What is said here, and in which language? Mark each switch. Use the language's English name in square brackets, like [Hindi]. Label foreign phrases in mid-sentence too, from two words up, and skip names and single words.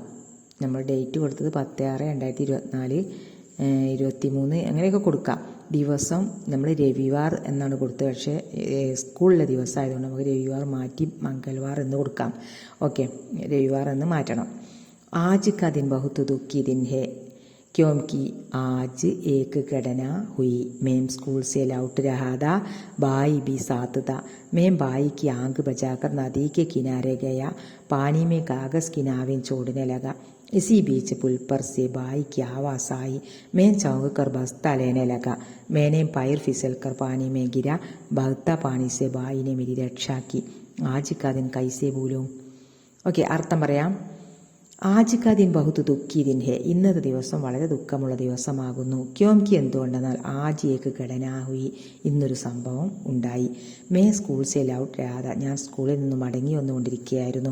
[Malayalam] നമ്മൾ ഡേറ്റ് കൊടുത്തത് 10/6/2024, 23 അങ്ങനെയൊക്കെ കൊടുക്കാം. ദിവസം നമ്മൾ രവിവാർ എന്നാണ് കൊടുത്തത്, പക്ഷേ സ്കൂളിലെ ദിവസമായതുകൊണ്ട് നമുക്ക് രവിവാർ മാറ്റി മംഗൾവാർ എന്ന് കൊടുക്കാം. ഓക്കെ, രവിവാർ എന്ന് മാറ്റണം. [Hindi] आज का दिन बहुत दुःखी दिन है क्योंकि आज एक घटना हुई. मैं स्कूल से लौट रहा था, भाई भी साथ था. मैं भाई की आंख बचाकर नदी के किनारे गया. पानी में कागज की नावें छोड़ने लगा. इसी बीच पुल पर से भाई की आवाज़ आई. मैं चौंक कर बस्ता लेने लगा. मैंने पैर फिसल कर पानी में गिरा. बहता पानी से भाई ने मेरी रक्षा की. आज का दिन कैसे भूलूं. [Malayalam] ഓക്കെ, അർത്ഥം പറയാം. [Hindi] आज का दिन बहुत दुःखी दिन है, [Malayalam] ഇന്നത്തെ ദിവസം വളരെ ദുഃഖമുള്ള ദിവസമാകുന്നു. ക്യോംകി, എന്തുകൊണ്ടെന്നാൽ [Hindi] आज एक घटना हुई, [Malayalam] ഇന്നൊരു സംഭവം ഉണ്ടായി. [Hindi] मैं स्कूल से लौट राधा, [Malayalam] ഞാൻ സ്കൂളിൽ നിന്ന് മടങ്ങി വന്നുകൊണ്ടിരിക്കുകയായിരുന്നു.